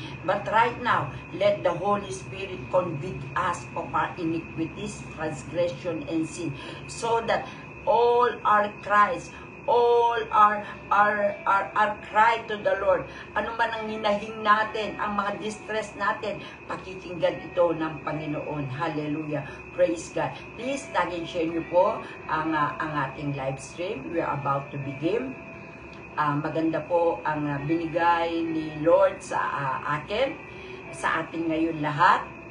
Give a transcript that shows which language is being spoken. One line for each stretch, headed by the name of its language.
English: But right now, let the Holy Spirit convict us of our iniquities, transgression, and sin. So that all our cries, all our cry to the Lord,
Filipino: ano man ang hinahing natin, ang mga distress natin, pakikinggan ito ng Panginoon.
English: Hallelujah. Praise God. Please, tag and share
Filipino: nyo po ang ating
English: live stream. We are about to begin.
Filipino: Maganda po ang binigay ni Lord sa akin, sa ating ngayon lahat.